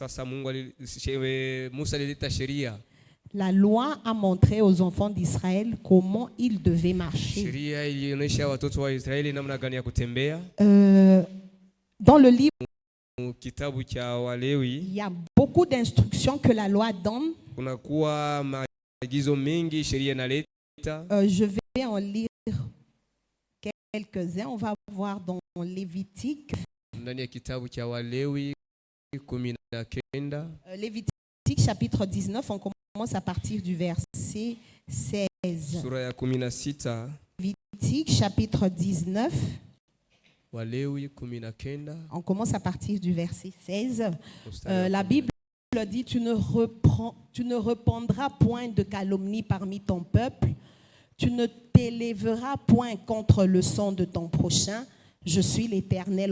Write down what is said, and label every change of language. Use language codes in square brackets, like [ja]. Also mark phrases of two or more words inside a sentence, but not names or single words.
[fr] La loi a montré aux enfants d'Israël comment ils devaient marcher. Dans le livre, il y a beaucoup d'instructions que la loi donne. [sw] kunakuwa maagizo mengi sheria inaleta. [fr] Je vais en lire quelques-uns. On va voir dans Lévitique. [sw] Ndani ya kitabu cha Walewi 19. [fr] Lévitique chapitre 19, on commence à partir du verset 16. [sw] Sura ya 16. [fr] Lévitique chapitre 19. [sw] Walewi 19. [fr] On commence à partir du verset 16. La Bible dit, tu ne répandras point de calomnie parmi ton peuple, tu ne t'élèveras point contre le sang de ton prochain, je suis l'Éternel.